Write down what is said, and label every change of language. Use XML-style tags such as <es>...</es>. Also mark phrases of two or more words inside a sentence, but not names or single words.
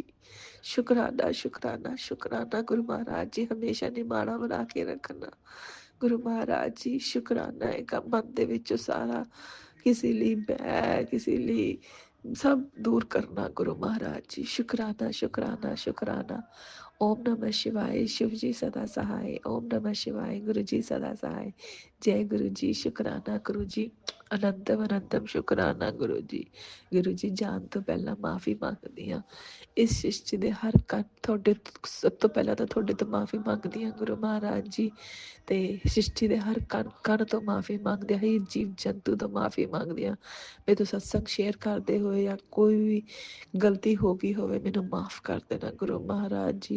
<pa>ਸ਼ੁਕਰਾਨਾ ਸ਼ੁਕਰਾਨਾ ਸ਼ੁਕਰਾਨਾ ਗੁਰੂ ਮਹਾਰਾਜ ਜੀ, ਹਮੇਸ਼ਾ ਨਿਮਾਣਾ ਬਣਾ ਕੇ ਰੱਖਣਾ ਗੁਰੂ ਮਹਾਰਾਜ ਜੀ। ਸ਼ੁਕਰਾਨਾ ਹੈ ਮਨ ਦੇ ਵਿੱਚੋਂ ਸਾਰਾ ਕਿਸੇ ਲਈ ਬੈ, ਕਿਸੇ ਲਈ ਸਭ ਦੂਰ ਕਰਨਾ ਗੁਰੂ ਮਹਾਰਾਜ ਜੀ। ਸ਼ੁਕਰਾਨਾ ਸ਼ੁਕਰਾਨਾ ਸ਼ੁਕਰਾਨਾ।</pa> <hi>ओम नमः शिवाय, शिव जी सदा सहाय। ओम नमः शिवाय, गुरु जी सदा सहाय। जय गुरु जी। शुकराना गुरु जी, अनंतम अनंतम शुकराना गुरु जी।</hi> <pa>ਗੁਰੂ ਜੀ ਜਾਨ ਤੋ ਪਹਿਲਾ ਮਾਫ਼ੀ ਮੰਗਦੀ ਹਾਂ ਇਸ ਸ੍ਰਿਸ਼ਟੀ ਦੇ ਹਰ ਕਣ ਤੁਹਾਡੇ, ਸਭ ਤੋਂ ਪਹਿਲਾਂ ਤਾਂ ਤੁਹਾਡੇ ਤੋਂ ਮਾफ़ी ਮੰਗਦੀ ਹਾਂ ਗੁਰੂ ਮਹਾਰਾਜ ਜੀ, ਤੇ ਸ੍ਰਿਸ਼ਟੀ ਦੇ ਹਰ ਕਣ ਤੋਂ ਮਾਫ਼ੀ ਮੰਗਦੇ ਹਾਂ, ਹਰ ਜੀਵ ਜੰਤੂ ਤੋਂ ਮਾਫ਼ੀ ਮੰਗਦੇ ਹਾਂ। ਮੇਰੇ ਤੋਂ ਸਤਸੰਗ ਸ਼ੇਅਰ ਕਰਦੇ ਹੋਏ ਜਾਂ ਕੋਈ ਵੀ ਗਲਤੀ ਹੋ ਗਈ ਹੋਵੇ ਮੈਨੂੰ ਮਾफ़ ਕਰ ਦੇਣਾ ਗੁਰੂ ਮਹਾਰਾਜ ਜੀ।</pa>